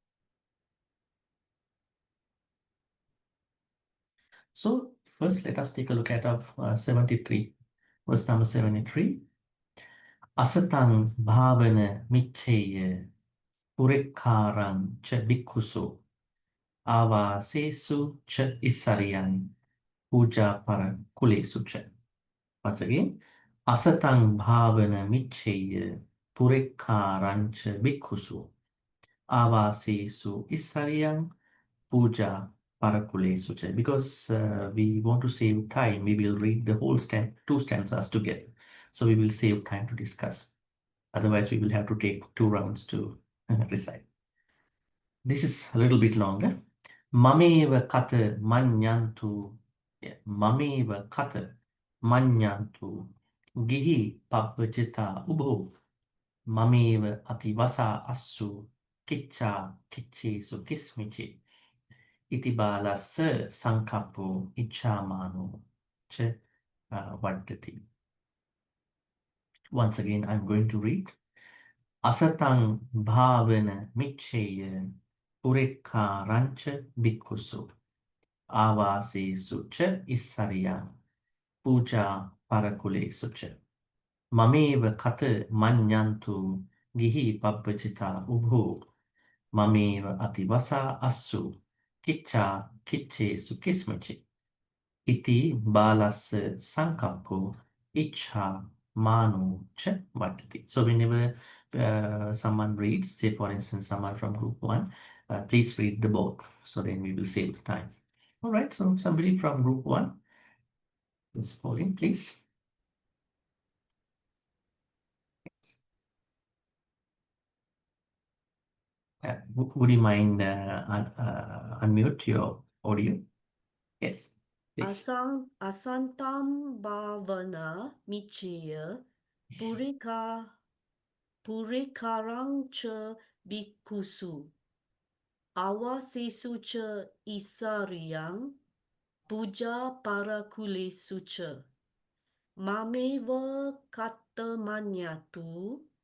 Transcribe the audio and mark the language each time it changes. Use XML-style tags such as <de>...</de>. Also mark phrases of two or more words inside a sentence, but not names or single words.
<en>So first, let us take a look at 73, verse number 73.</en> <pi>Asatang bhavana michaya purekkarang cha bhikkhuso avasesu cha isariyang puja para kulesu cha.</pi> <en>Once again,</en> <pi>asatang bhavana michaya purekkarang cha bhikkhuso avasesu isariyang puja parakule sucha.</pi> <en>Because we want to save time, we will read the whole two stanzas together. So we will save time to discuss. Otherwise, we will have to take 2 rounds to recite. This is a little bit longer.</en> <pi>Mameva kata manyantu. Mameva kata manyantu. Gihi pabbajita ubho. Mameva ativasa assu. Kiccha kicchesu kismichi. Itibalasa sankapo ichamano che vaddati.</pi> <en>Once again, I'm going to read.</en> <pi>Asatang bhavana michaya purikha rancha bhikkhusu avase sucha isarya puja parakule sucha. Mameva kata manyantu gihi pabbajita ubhu mameva ativasa asu kiccha kicche sukismachi iti balas sankapo icha mano cha vadati.</pi> <en>So whenever someone reads, say for instance, someone from group 1, please read the book. So then we will save the time. All right, so somebody from group 1, Ms. Pauline, please. Would you mind unmute your audio? Yes, please.</en> <pi>Asantam bhavana michaya purikarang cha bikusu awasesu cha isariyang puja para kulesu cha mameva katamanyatu</pi>